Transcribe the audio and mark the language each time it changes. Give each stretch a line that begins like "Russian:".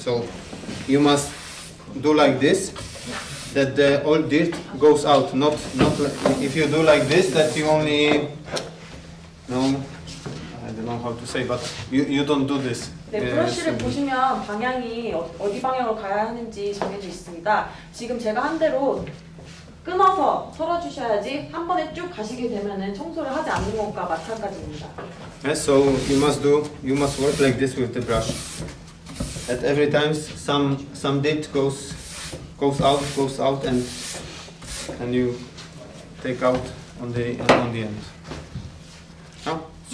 English: So you must do like this. That the old dirt goes out, not like, if you do like this, that you only, no, I don't know how to say, but you don't do this.
Korean: 네, 브러쉬를 보시면 방향이 어디 방향으로 가야 하는지 정해져 있습니다. 지금 제가 한 대로 끊어서 털어주셔야지 한 번에 쭉 가시게 되면은 청소를 하지 않는 것과 마찬가지입니다.
English: Yes, so you must work like this with the brush. At every time some dirt goes out, and you take out on the end. No?